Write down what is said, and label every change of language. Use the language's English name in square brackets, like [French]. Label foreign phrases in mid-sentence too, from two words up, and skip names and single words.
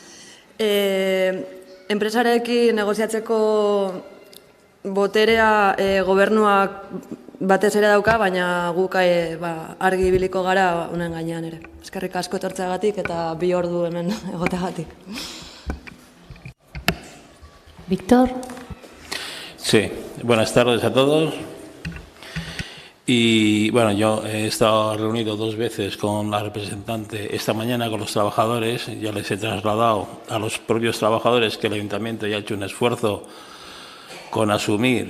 [Basque] Enpresarekin negoziatzeko boterea gobernuak batez ere dauka, baina guk argi ibiliko gara honen gainean ere. Eskerrik asko etortzeagatik eta 2 ordu hemen egoteagatik. Víctor. [Spanish] Sí, buenas tardes a todos. Y bueno, yo he estado reunido 2 veces con la representante esta mañana con los trabajadores. Ya les he trasladado a los propios trabajadores que el ayuntamiento ya ha hecho un esfuerzo con asumir.